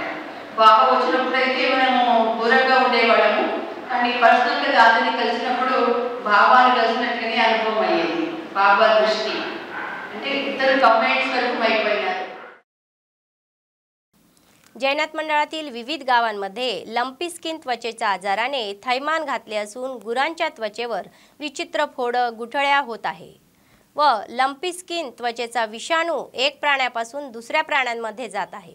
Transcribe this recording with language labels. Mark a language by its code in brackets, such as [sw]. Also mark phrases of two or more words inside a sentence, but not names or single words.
[te] బాబా వచ్చినప్పుడైతే మనము దూరంగా ఉండేవాళ్ళము, కానీ పర్సనల్గా దాదిని కలిసినప్పుడు బాబాని కలిసినట్టుగానే అనుభవం అయ్యేది. బాబా దృష్టి అంటే ఇద్దరు కంబైన్స్ వరకు అయిపోయినారు. [mr] जैनात मंडळातील विविध गावांमध्ये [en] lumpy skin [mr] त्वचेच्या आजाराने थैमान घातले असून गुरांच्या त्वचेवर विचित्र फोडं गुठळ्या होत आहे व [en] lumpy skin [mr] त्वचेचा विषाणू एक प्राण्यापासून दुसऱ्या प्राण्यांमध्ये जात आहे.